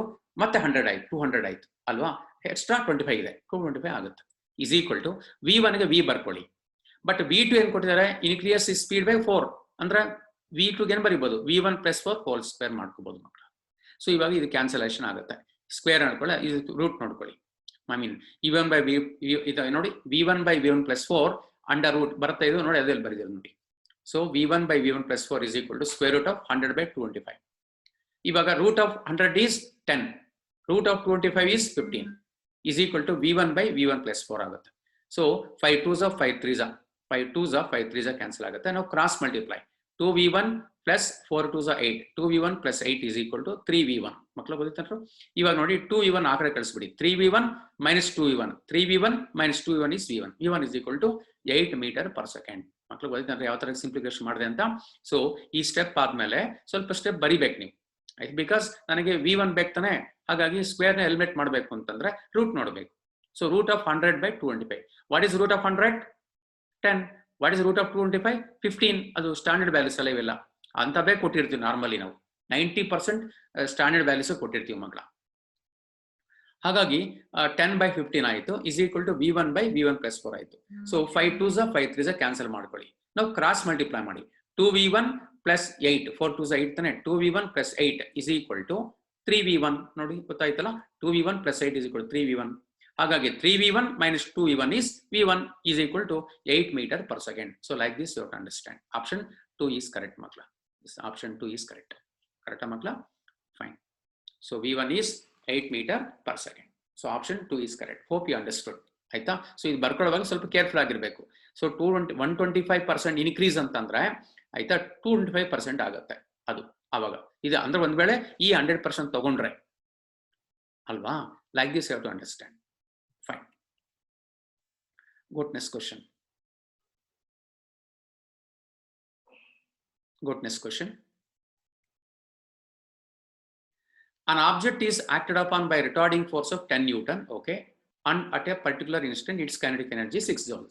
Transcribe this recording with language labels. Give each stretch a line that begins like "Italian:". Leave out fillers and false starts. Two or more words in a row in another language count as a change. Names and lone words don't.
Kannada: ಮತ್ತೆ 100 ಆಯ್ತು, 200 ಆಯ್ತು ಅಲ್ವಾ. ಎಕ್ಸ್ಟ್ರಾ 25 ಇದೆ, 225 ಆಗುತ್ತೆ.
English: is equal to
Kannada: V1ಗೆ V ಬರ್ಕೊಳ್ಳಿ. ಬಟ್ V2 ಏನ್ ಕೊಟ್ಟಿದ್ದಾರೆ?
English: increase speed by
Kannada: 4 ಅಂದ್ರೆ V2 ಏನ್ ಬರಿಬಹುದು?
English: V1 plus 4 whole square
Kannada: ಮಾಡ್ಕೋಬಹುದು ಮಕ್ಕಳು. ಸೊ ಇವಾಗ ಇದು ಕ್ಯಾನ್ಸಲೇಷನ್ ಆಗುತ್ತೆ. ಸ್ಕ್ವೇರ್ ಅನ್ಕೊಳ್ಳಿ, ಇದು ರೂಟ್ ನೋಡ್ಕೊಳ್ಳಿ.
English: I mean v1 by v
Kannada: ಇದು ನೋಡಿ
English: v1 by v1 plus 4 under root
Kannada: ಬರ್ತಾ ಇದು ನೋಡಿ, ಅದಲ್ಲಿ ಬರೆದಿರೋದು ನೋಡಿ.
English: ಸೊ v1 by v1 plus 4 is equal to square root of 100 by 225. ಇವಾಗ root of 100 is 10, root of 225 is 15 is equal to v1 by v1 plus 4 ಆಗುತ್ತೆ.
Kannada: ಸೊ
English: 5 2s of 5 3s 5 2s of 5 3s
Kannada: ಕ್ಯಾನ್ಸಲ್ ಆಗುತ್ತೆ.
English: ನಾವು cross multiply 2v1 plus 4 2s 8, 2v1 plus 8 is equal to 3v1.
Kannada: ಮಕ್ಕಳು ಗೊತ್ತಿತ್ತು. ಇವಾಗ ನೋಡಿ 2v1 ಆ ಕಡೆ ಕಳಿಸ್ಬಿಡಿ,
English: 3v1 minus 2v1, 3v1 minus 2v1 is v1, v1 is equal to 8 meter per second.
Kannada: ಮಕ್ಕಳು ಗೊತ್ತಿತ್ತು ಯಾವ ತರ ಸಿಂಪ್ಲಿಫಿಕೇಶನ್ ಮಾಡಿದೆ ಅಂತ. ಸೊ ಈ ಸ್ಟೆಪ್ ಆದ್ಮೇಲೆ ಸ್ವಲ್ಪ ಸ್ಟೆಪ್ ಬರಿಬೇಕು ನೀವು, ಆಯ್ತು. ಬಿಕಾಸ್ ನನಗೆ v1 ಬೇಕು ತಾನೆ, ಹಾಗಾಗಿ ಸ್ಕ್ವೇರ್ ನ ಎಲಿಮಿನೇಟ್ ಮಾಡಬೇಕು ಅಂತಂದ್ರೆ ರೂಟ್ ನೋಡಬೇಕು.
English: so root of 100 by 225. what is root of 100? 10. what is root of 225? 15.
Kannada: ಅದು
English: standard values
Kannada: ಅಲ್ಲ, ಇವೆಲ್ಲ ಅಂತವೇ ಕೊಟ್ಟಿರ್ತೀವಿ. ನಾರ್ಮಲಿ ನಾವು
English: 90% standard values
Kannada: ಕೊಟ್ಟಿರ್ತೀವಿ ಮಕ್ಕಳ.
English: ಹಾಗಾಗಿ 10 by 15 ಆಯಿತು, is equal to v1 by v1 plus 4 ಆಯಿತು. so 5 2s 5 3s cancel
Kannada: ಮಾಡ್ಕೊಳ್ಳಿ. ನಾವು
English: cross multiply ಮಾಡಿ 2v1 plus 8, 4 2s 8 ತಾನೆ, 2v1 plus 8 is equal to 3v1.
Kannada: ನೋಡಿ ಗೊತ್ತಾಯ್ತಲ್ಲ,
English: 2v1 plus 8 is equal to 3v1. ಹಾಗಾಗಿ 3v1 minus 2v1 is v1 is equal to 8 meter per second. So like this you have to understand. Option 2 is correct makla. This option 2 is correct. Correct makla? Fine. So v1 is 8 meter per second. So option 2 is correct. Hope you understood.
Kannada: ಆಯ್ತಾ? ಸೊ ಇದು ಬರ್ಕೊಳ್ಳುವಾಗ ಸ್ವಲ್ಪ ಕೇರ್ಫುಲ್ ಆಗಿರಬೇಕು. ಸೊ 125% ಇನ್ಕ್ರೀಸ್ ಅಂತಂದ್ರೆ ಆಯ್ತಾ 225% ಆಗುತ್ತೆ ಅದು. ಅವಾಗ ಇದು ಅಂದ್ರೆ ಒಂದ್ ವೇಳೆ ಈ 100% ತಗೊಂಡ್ರೆ ಅಲ್ವಾ,
English: like this you have to understand.
Kannada: ಫೈನ್.
English: Go to next question. Go to next question. An object is acted upon by retarding force of 10 Newton, okay, and at a particular instant its kinetic energy 6 joules.